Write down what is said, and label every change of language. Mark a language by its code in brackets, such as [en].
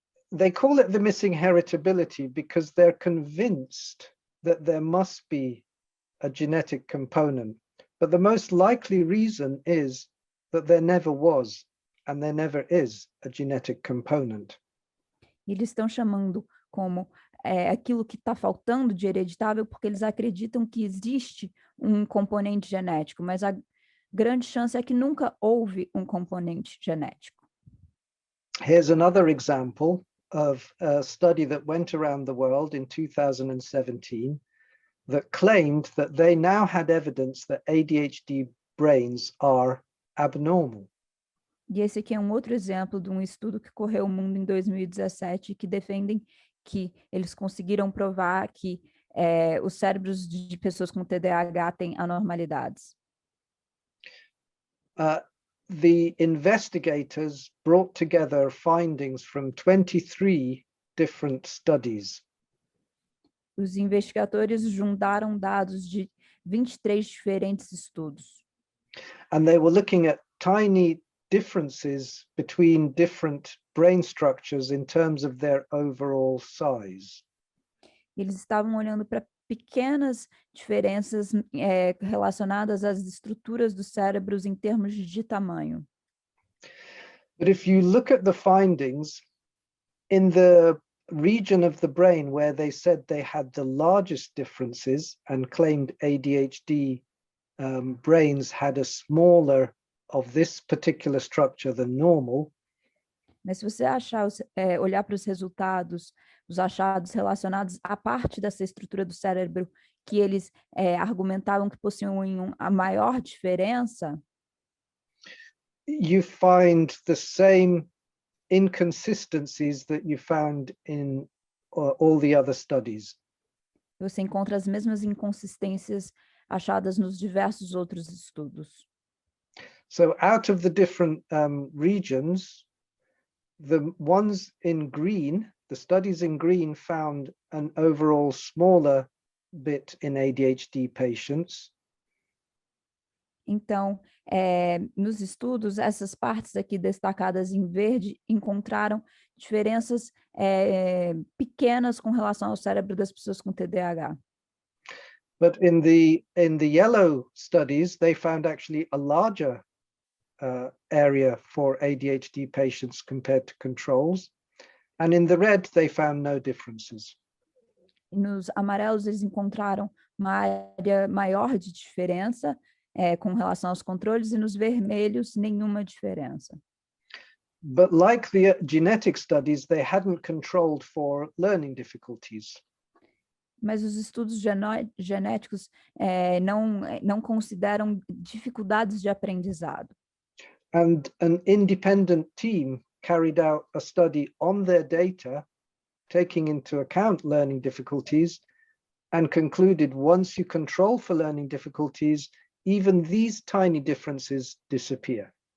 [en] They call it the missing heritability because they're convinced that there must be a genetic component, but the most likely reason is that there never was and there never is a genetic component. [pt] Eles estão chamando como aquilo que está faltando de hereditável porque eles acreditam que existe um componente genético, mas a grande chance é que nunca houve um componente genético. [en] Here's another example of a study that went around the world in 2017 that claimed that they now had evidence that ADHD brains are abnormal. [pt] E esse aqui é um outro exemplo de um estudo que correu o mundo em 2017 que defendem que eles conseguiram provar que os cérebros de pessoas com TDAH têm anormalidades. [en] The investigators brought together findings from 23 different studies. [pt] Os investigadores juntaram dados de 23 diferentes estudos. [en] And they were looking at tiny differences between different brain structures in terms of their overall size. [pt] Eles estavam olhando para pequenas diferenças relacionadas às estruturas dos cérebros em termos de tamanho. [en] But if you look at the findings in the region of the brain where they said they had the largest differences and claimed ADHD brains had a smaller of this particular structure than normal, [pt] Mas se você olhar para os resultados, os achados relacionados à parte dessa estrutura do cérebro que eles argumentavam que possuíam a maior diferença, [en] you find the same inconsistencies that you found in all the other studies. [pt] você encontra as mesmas inconsistências achadas nos diversos outros estudos. [en] So out of the different regions, the ones in green, the studies in green found an overall smaller bit in ADHD patients. [pt] Então, nos estudos, essas partes aqui destacadas em verde encontraram diferenças pequenas com relação ao cérebro das pessoas com TDAH. [en] But in the yellow studies, they found actually a larger area for ADHD patients compared to controls. And in the red, they found no differences. [pt] Nos amarelos, eles encontraram uma área maior de diferença com relação aos controles, e nos vermelhos, nenhuma diferença. [en] But like the genetic studies, they hadn't controlled for learning difficulties. [pt] Mas os estudos genéticos não consideram dificuldades de aprendizado. [en] And an independent team carried out a study on their data, taking into account learning difficulties, and concluded once you control for learning difficulties, even these tiny differences disappear.